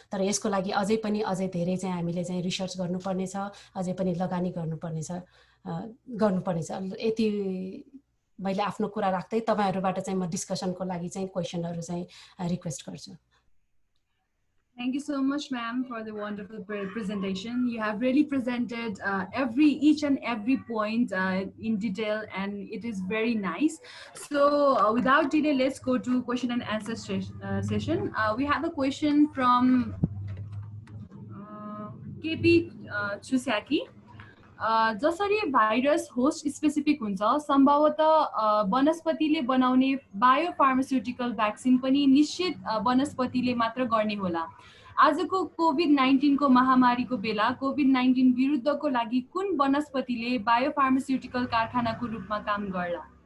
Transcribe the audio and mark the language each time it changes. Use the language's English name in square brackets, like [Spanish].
[Nepali] तर यसको लागि अझै धेरै चाहिँ हामीले चाहिँ रिसर्च गर्नुपर्ने छ, अझै पनि लगानी गर्नुपर्नेछ। यति मैले आफ्नो कुरा राख्दै तपाईहरुबाट चाहिँ म डिस्कसनको लागि चाहिँ क्वेशनहरु चाहिँ रिक्वेस्ट गर्छु। [English] Thank you so much, ma'am, for the wonderful presentation. You have really presented each and every point in detail, and it is very nice. So without delay, let's go to question and answer session. We have a question from KP Chusaki. [Nepali] जसरी virus host specific हुन्छ, सम्भवतः वनस्पतिले बनाउने biopharmaceutical vaccine पनि निश्चित वनस्पतिले मात्र गर्ने होला। आजको कोभिड-19 को महामारीको बेला कोभिड-19 विरुद्धको लागि कुन वनस्पतिले बायोफार्मास्युटिकल कारखानाको रूपमा काम गर्ला?